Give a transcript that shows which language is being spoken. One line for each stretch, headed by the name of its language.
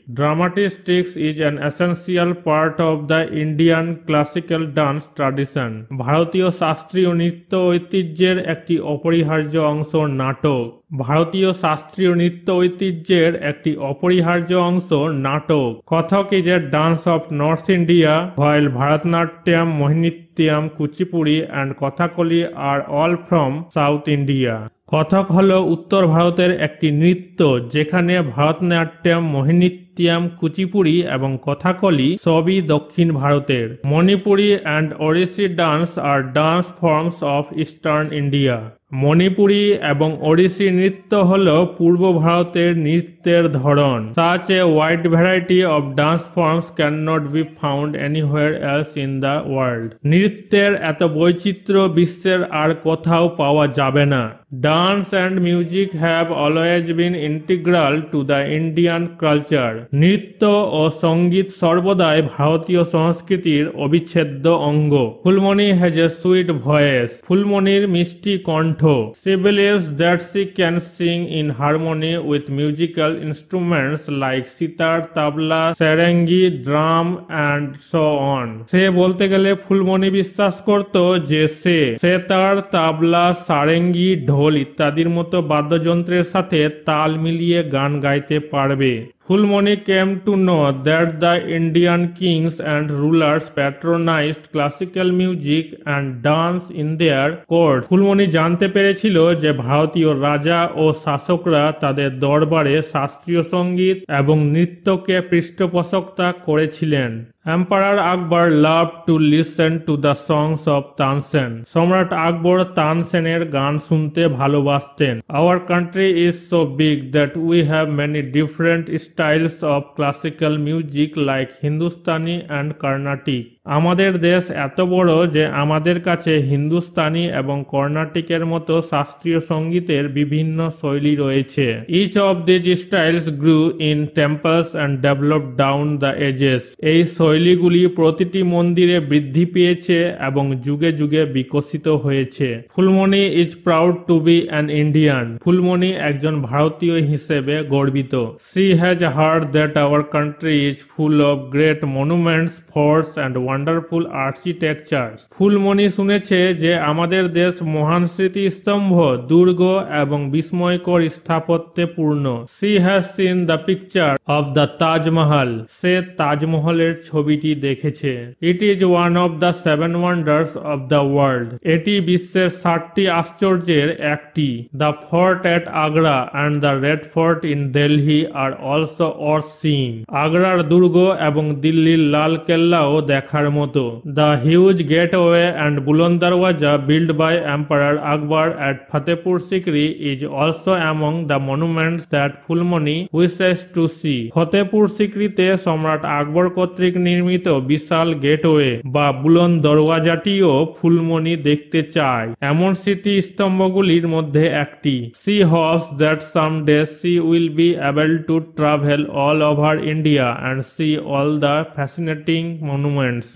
English: Dramatics is an essential part of the Indian classical dance tradition.
Bangla: ভারতীয় শাস্ত্রীয় নৃত্য ঐতিহ্যের একটি অপরিহার্য অংশ নাটক। ভারতীয় শাস্ত্রীয় নৃত্য ঐতিহ্যের একটি অপরিহার্য অংশ নাটক।
English: Kathak is a dance of north India, while Bharatanatyam, Mohinittyam, Kuchipudi and Kathakali are all from South India.
Bangla: কথক হলো উত্তর ভারতের একটি নৃত্য যেখানে ভারতনাট্যম, মোহিনীঅট্টম, কুচিপুড়ি এবং কথাকলি সবই দক্ষিণ ভারতের।
English: Manipuri and Odissi dance are dance forms of eastern India.
Bangla: Manipuri এবং ওড়িশি নৃত্য হল পূর্ব ভারতের নৃত্যের ধরন।
English: Such a wide variety of dance forms cannot be found anywhere else in the world.
Bangla: নৃত্যের এত বৈচিত্র্য বিশ্বের আর কোথাও পাওয়া যাবে না।
English: Dance and music have always been integral to the Indian culture.
Bangla: নৃত্য ও সঙ্গীত সর্বদাই ভারতীয় সংস্কৃতির অবিচ্ছেদ্য অঙ্গ।
English: Phulmoni has a sweet voice.
Bangla: ফুলমণির মিষ্টি কণ্ঠ।
English: She believes that she can sing in harmony with musical instruments like sitar, tabla, sarangi, drum and so on.
Bangla: সে বলতে গেলে ফুলমণি বিশ্বাস করত যে সে সেতার, তাবলা, সারেঙ্গি, ঢোল ইত্যাদির মতো বাদ্যযন্ত্রের সাথে তাল মিলিয়ে গান গাইতে পারবে।
English: Fulmoni came to know that the Indian kings and rulers patronized classical music and dance in their courts.
Bangla: Phulmoni জানতে পেরেছিল যে ভারতীয় রাজা ও শাসকরা তাদের দরবারে শাস্ত্রীয় সঙ্গীত এবং নৃত্যকে পৃষ্ঠপোষকতা করেছিলেন।
English: Emperor Akbar loved to listen to the songs of Tansen.
Bangla: সম্রাট আকবর তানসেনের গান শুনতে ভালোবাসতেন।
English: Our country is so big that we have many different styles of classical music like Hindustani and Carnatic.
Bangla: আমাদের দেশ এত বড় যে আমাদের কাছে হিন্দুস্তানি এবং কর্ণাটিকের মতো শাস্ত্রীয় সঙ্গীতের বিভিন্ন শৈলী রয়েছে।
English: Each of these styles grew in temples and developed down the ages.
Bangla: এই শৈলীগুলি প্রতিটি মন্দিরে বৃদ্ধি পেয়েছে এবং যুগে যুগে বিকশিত হয়েছে।
English: Phulmoni is proud to be an Indian.
Bangla: Phulmoni একজন ভারতীয় হিসেবে গর্বিত।
English: She has heard that our country is full of great monuments, forts and wonderful architectures.
Bangla: Phulmoni শুনেছে যে আমাদের দেশ মহান স্মৃতিস্তম্ভ, দুর্গ এবং বিস্ময়কর স্থাপত্যে পূর্ণ।
English: She has seen the picture of the Taj Mahal.
Bangla: সে তাজমহলের ছবিটি দেখেছে।
English: It is one of the 7 wonders of the world.
Bangla: এটি বিশ্বের 7টি আশ্চর্যের একটি।
English: The fort at Agra and the Red Fort in Delhi are also worth seeing.
Bangla: আগ্রার দুর্গ এবং দিল্লির লাল কেল্লাও দেখার মতো।
English: The huge gateway and Buland Darwaja built by Emperor Akbar at Fatehpur Sikri is also among the monuments that Fulmoni wishes to see.
Bangla: Fatehpur সিকরিতে সম্রাট আকবর কর্তৃক নির্মিত বিশাল gateway বা বুলন্দ দরওয়াজাটিও ফুলমণি দেখতে চায়। এমন স্মৃতি স্তম্ভগুলির মধ্যে একটি।
English: She hopes that someday she will be able to travel all over India and see all the fascinating monuments.